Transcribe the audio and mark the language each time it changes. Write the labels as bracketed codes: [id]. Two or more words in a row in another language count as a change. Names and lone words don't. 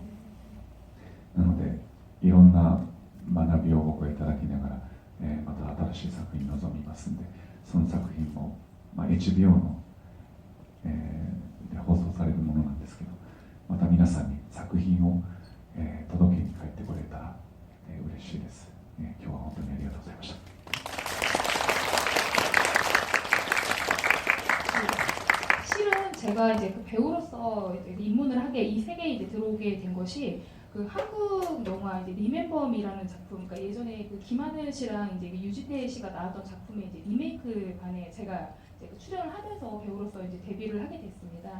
[ja] なので、いろんな学びを僕はいただきながら、また新しい作品に臨みますので、その作品も、HBO の、で放送されるものなんですけど、また皆さんに作品を、届けに帰ってこれたら、嬉しいです。今日は本当にありがとうございました。 [ko] 실은 제가 이제 그 배우로서 이제 입문을 하게 이 세계에 이제 들어오게 된 것이 그 한국 영화 이제 리멤버미라는 작품, 그러니까 예전에 그 김하늘 씨랑 이제 그 유지태 씨가 나왔던 작품의 이제 리메이크 반에 제가 이제 그 출연을 하면서 배우로서 이제 데뷔를 하게 됐습니다.